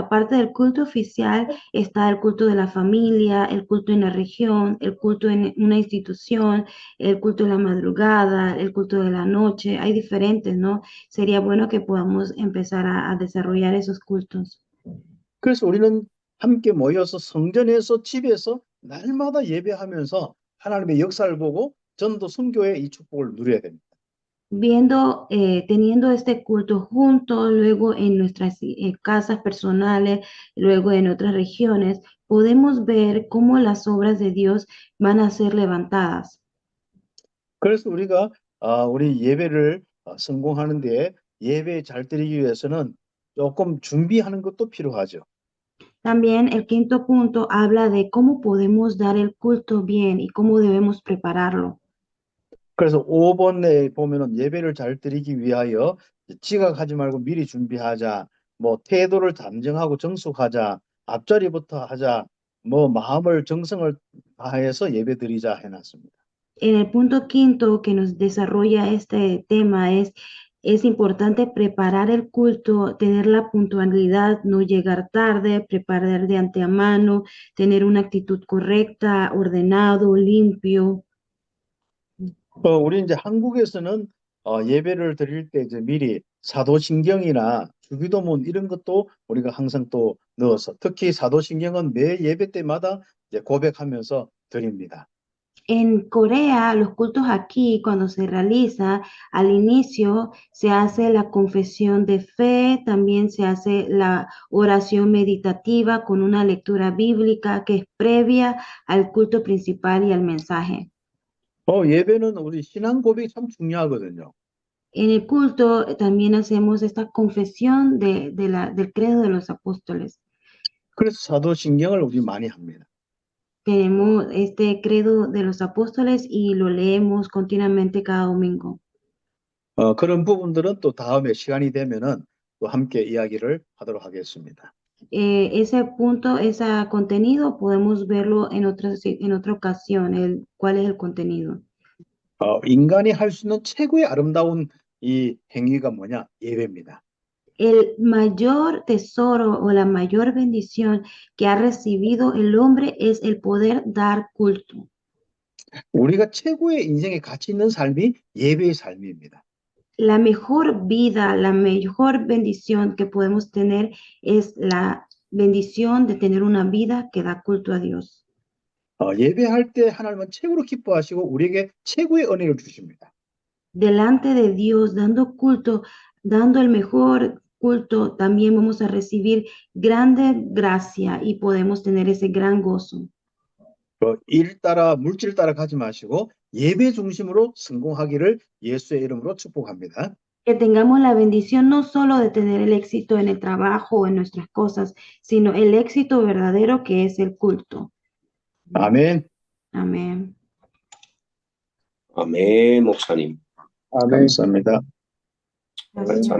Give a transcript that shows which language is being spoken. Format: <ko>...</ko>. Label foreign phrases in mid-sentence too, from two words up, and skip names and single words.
<es>Aparte del culto oficial, está el culto de la familia, el culto en la región, el culto en una institución, el culto de la madrugada, el culto de la noche. Hay diferentes, ¿no? Sería bueno que podamos empezar a desarrollar esos cultos.</es> <ko>그래서 우리는 함께 모여서 성전에서 집에서 날마다 예배하면서 하나님의 역사를 보고 전도 선교의 이 축복을 누려야 됩니다.</ko> <es>Teniendo este culto juntos, luego en nuestras casas personales, luego en otras regiones, podemos ver cómo las obras de Dios van a ser levantadas.</es> <ko>그래서 우리가 우리 예배를 성공하는 데 예배 잘 드리기 위해서는 조금 준비하는 것도 필요하죠.</ko> <es>También el quinto punto habla de cómo podemos dar el culto bien y cómo debemos prepararlo.</es> <ko>그래서 5번에 보면은 예배를 잘 드리기 위하여 지각하지 말고 미리 준비하자. 뭐 태도를 단정하고 정숙하자. 앞자리부터 하자. 뭐 마음을 정성을 다해서 예배 드리자 해놨습니다.</ko> <es>En el punto quinto que nos desarrolla este tema es importante preparar el culto, tener la puntualidad, no llegar tarde, preparar de antemano, tener una actitud correcta, ordenado, limpio.</es> <ko>우리 이제 한국에서는 예배를 드릴 때 이제 미리 사도신경이나 주기도문 이런 것도 우리가 항상 또 넣어서 특히 사도신경은 매 예배 때마다 이제 고백하면서 드립니다.</ko> <es>En Corea, los cultos aquí, cuando se realiza, al inicio se hace la confesión de fe, también se hace la oración meditativa con una lectura bíblica que es previa al culto principal y al mensaje.</es> <ko>예배는 우리 신앙 고백이 참 중요하거든요.</ko> <es>En el culto también hacemos esta confesión del credo de los apóstoles.</es> <ko>그래서 사도신경을 우리 많이 합니다.</ko> <es>Tenemos este credo de los apóstoles y lo leemos continuamente cada domingo.</es> <ko>그런 부분들은 또 da음에 시간이 되면은 또 함께 이야기를 하도록 하겠습니다.</ko> <es>Ese punto, ese contenido, podemos verlo en otra ocasión, cuál es el contenido.</es> <ko>인간이 할 수 있는 최고의 아름다운 이 행위가 뭐냐? 예배입니다.</ko> <es>El mayor tesoro o la mayor bendición que ha recibido el hombre es el poder dar culto.</es> <ko>우리가 최고의 인생의 가치 있는 삶이 예배의 삶입니다.</ko> <es>La mejor vida, la mejor bendición que podemos tener es la bendición de tener una vida que da culto a Dios.</es> <ko>예배할 때 하나님은 최고로 기뻐하시고 우리에게 최고의 은혜를 주십니다.</ko> <es>Delante de Dios, dando culto, dando el mejor culto, también vamos a recibir grande gracia y podemos tener ese gran gozo.</es> <ko>일 따라 물질 따라 가지 마시고 예배 중심으로 성공하기를 예수의 이름으로 축복합니다.</ko> <es>Que tengamos la bendición no solo de tener el éxito en el trabajo o en nuestras cosas, sino el éxito verdadero que es el culto.</es> <ko>아멘.</ko> <es>Amén.</es> <ko>아멘, 목사님. 감사합니다.</ko> <es>Gracias.</es>